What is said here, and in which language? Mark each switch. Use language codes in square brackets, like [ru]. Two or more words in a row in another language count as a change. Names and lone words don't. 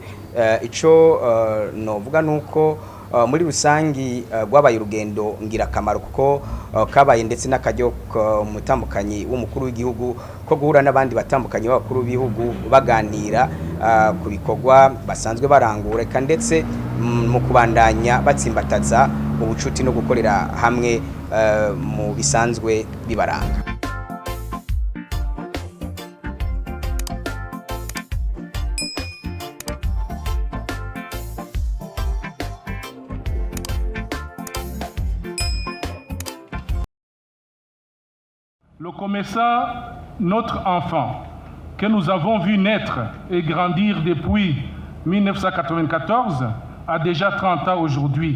[rn] Ico novuga nuko muri rusangi rwabaye urugendo ngirakamaro kuko kabaye ndetse n'akaryo mutambukanyi w'umukuru w'igihugu ko guhura n'abandi batambukanye b'abakuru b'ibihugu baganira ku bikorwa basanzwe barangura, eka ndetse mu kubandanya batsimbataza ubucuti no gukorera hamwe mu bisanzwe bibaranga. [fr] Le COMESA, notre enfant, que nous avons vu naître et grandir depuis 1994, a déjà 30 ans aujourd'hui.